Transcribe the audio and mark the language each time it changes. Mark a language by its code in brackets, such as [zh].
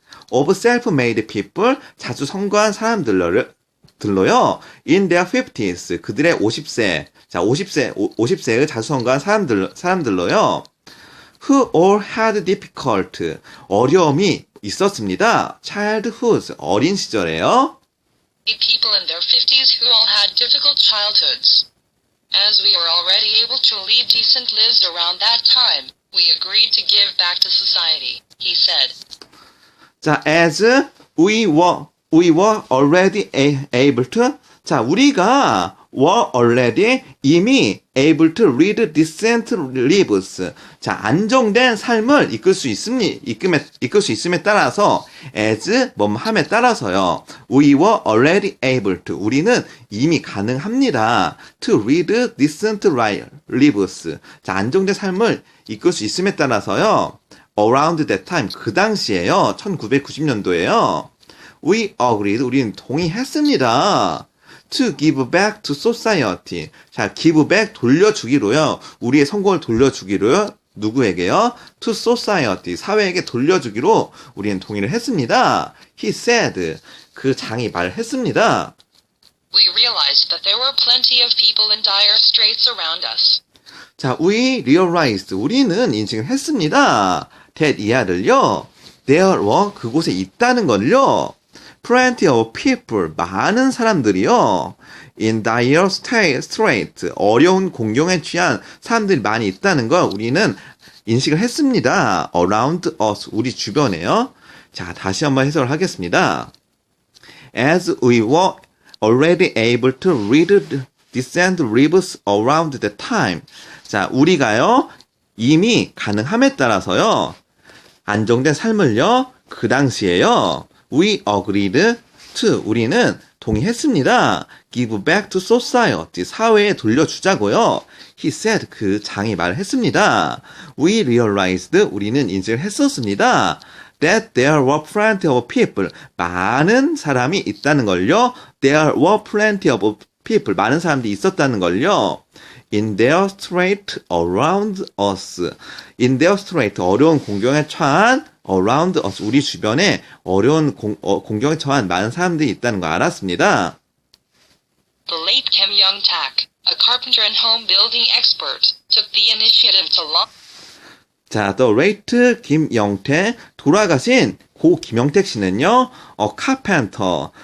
[en] of self-made people, [ko] 자수성가한 사람들로요, [en] in their 50s, [ko] 그들의 50세, 자, 50세의 자수성가한 사람들로요, [en] who all had difficult, [ko] 어려움이 있었습니다. [en] childhood, [ko] 어린 시절에요. [en] People in their 50s who all had difficult childhoods. As we were already able to lead decent lives around that time, we agreed to give back to society, he said. 자, as we were already able to, [ko] 자, 우리가 [en] were already [ko] 이미 [en] able to lead decent lives. [ko] 자, 안정된 삶을 이끌 수 있음에 따라서 as 뭐함에 따라서요. [en] We were already able to [ko] 우리는 이미 가능합니다. [en] to lead decent lives. [ko] 자, 안정된 삶을 이끌 수 있음에 따라서요. [en] around that time [ko] 그 당시에요. 1990년도에요. [en] We agreed [ko] 우리는 동의했습니다. [en] to give back to society. [ko] 자, [en] give back [ko] 돌려주기로요. 우리의 성공을 돌려주기로요. 누구에게요? [en] to society. [ko] 사회에게 돌려주기로 우리는 동의를 했습니다. [en] He said. [ko] 그 장이 말했습니다. [en] We realized that there were plenty of people in dire straits around us. 자, we realized. [ko] 우리는 인식을 했습니다. [en] that [ko] 이하를요. [en] there were [ko] 그곳에 있다는 걸요. [en] plenty of people. [ko] 많은 사람들이요. [en] in dire strait. [ko] 어려운 공경에 취한 사람들이 많이 있다는 걸 우리는 인식을 했습니다. [en] around us. [ko] 우리 주변에요. 자, 다시 한번 해석을 하겠습니다. [en] As we were already able to read decent lives around the time. [ko] 자, 우리가요, 이미 가능함에 따라서요, 안정된 삶을요, 그 당시에요, [en] we agreed to, [ko] 우리는 동의했습니다. [en] give back to society, [ko] 사회에 돌려주자고요. [en] He said, [ko] 그 장이 말했습니다. [en] We realized, [ko] 우리는 인식을 했었습니다. [en] That there were plenty of people, [ko] 많은 사람이 있다는 걸요. [en] There were plenty of people, [ko] 많은 사람들이 있었다는 걸요. [en] In their strait around us. In their strait, [ko] 어려운 공경에 처한 [en] around us, [ko] 우리 주변에 어려운 공경에 처한 많은 사람들이 있다는 거 알았습니다. [en] The late Kim Young-tak, a carpenter and home building expert, took the initiative to launch. [ko] 자, [en] the late [ko] 김영태, 돌아가신 고 김영택 씨는요, [en] carpenter.